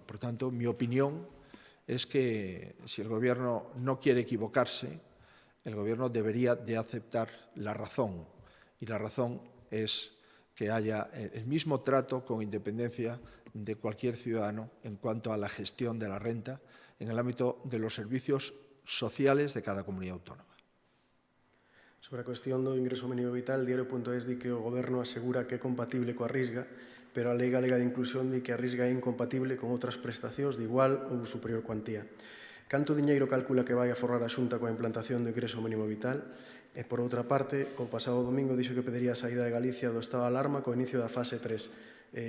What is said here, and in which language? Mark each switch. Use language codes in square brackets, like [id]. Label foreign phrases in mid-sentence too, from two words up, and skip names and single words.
[es] Por tanto, mi opinión es que si el Gobierno no quiere equivocarse, el Gobierno debería de aceptar la razón. Y la razón es que haya el mismo trato con independencia de cualquier ciudadano en cuanto a la gestión de la renta en el ámbito de los servicios sociales de cada comunidad autónoma. [gl] Sobre a cuestión do ingreso mínimo vital, diario.es di que o Goberno asegura que é compatible coa Risga, pero a Lei Galega de Inclusión di que a Risga é incompatible con outras prestacións de igual ou superior cuantía. Canto diñeiro calcula que vai a forrar a Xunta coa implantación do ingreso mínimo vital? E, por outra parte, o pasado domingo dixo que pediría a saída de Galicia do estado de alarma co inicio da fase 3.